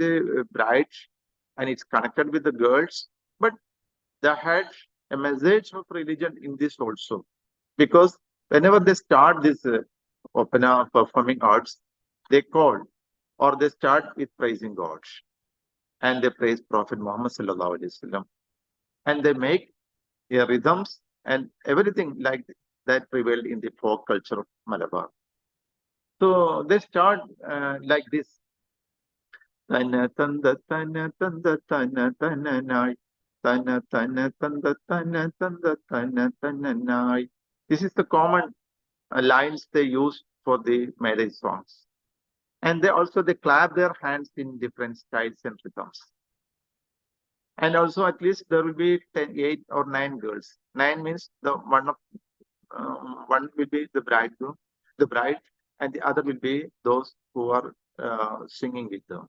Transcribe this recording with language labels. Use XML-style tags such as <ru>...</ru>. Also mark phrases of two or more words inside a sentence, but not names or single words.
<en>the bride, and it's connected with the girls, but they had a message of religion in this also, because whenever they start this Opana performing arts, they call or they start with praising God, and they praise Prophet Muhammad</en> <ar>صلى الله عليه وسلم,</ar> <en>and they make rhythms and everything like that prevailed in the folk culture of Malabar. So they start like this. Tana tanda tana tanda tana tana nai. Tana tana tanda tana tanda tana tana nai. This is the common lines they use for the marriage songs. And they clap their hands in different styles and rhythms. And also at least there will be 8 or 9 girls. 9 means the one will be the bridegroom, the bride, and the other will be those who are singing with them.</en>